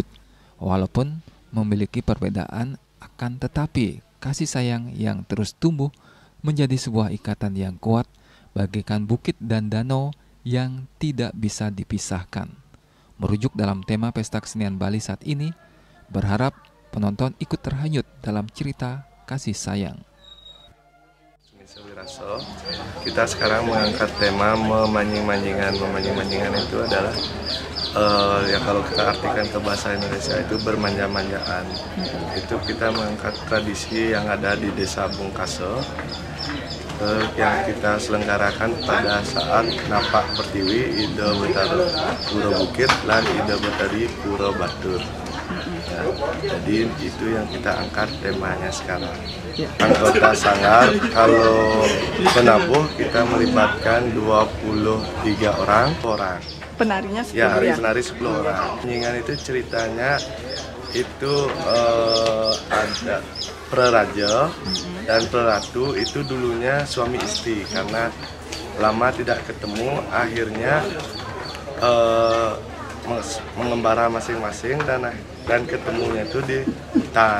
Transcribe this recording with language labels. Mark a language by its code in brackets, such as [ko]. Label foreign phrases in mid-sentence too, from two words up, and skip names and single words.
[id] Walaupun memiliki perbedaan, akan tetapi kasih sayang yang terus tumbuh menjadi sebuah ikatan yang kuat bagaikan bukit dan danau yang tidak bisa dipisahkan. Merujuk dalam tema Pesta Kesenian Bali saat ini, berharap penonton ikut terhanyut dalam cerita kasih sayang. Sawirasa, kita sekarang mengangkat tema memanying-manyingan. Memanying-manyingan itu adalah ya kalau kita artikan ke bahasa Indonesia itu bermanja-manjaan. Itu kita mengangkat tradisi yang ada di Desa Bongkase yang kita selenggarakan pada saat Napak Pertiwi, Ide Betari Pura Bukit, dan Ide Betari Pura Batur. Ya, jadi itu yang kita angkat temanya sekarang. Anggota Sanggar, kalau penabuh kita melibatkan 23 orang. Penarinya 10 ya? Penari 10 orang. Nyingan itu ceritanya itu ada praraja dan praratu itu dulunya suami istri, karena lama tidak ketemu akhirnya mengembara masing-masing dan ketemunya itu di hutan.